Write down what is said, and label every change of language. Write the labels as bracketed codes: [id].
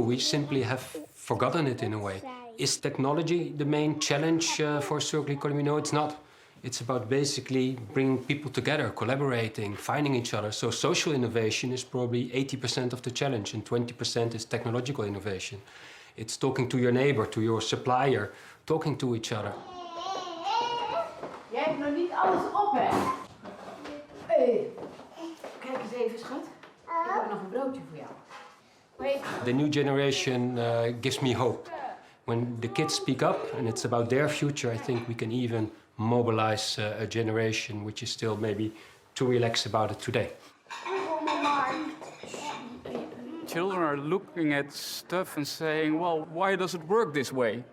[en] We simply have forgotten it in a way. Is technology the main challenge for circular economy? No, it's not. It's about basically bringing people together, collaborating, finding each other. So social innovation is probably 80% of the challenge and 20% is technological innovation. It's talking to your neighbor, to your supplier, talking to each other. [nl] Jij hebt nog niet alles op, hè? Hey. Kijk eens even, schat. Ik heb nog een broodje voor jou. [en] Wait. The new generation gives me hope. When the kids speak up and it's about their future, I think we can even mobilize a generation which is still maybe too relaxed about it today. Children are looking at stuff and saying, well, why does it work this way?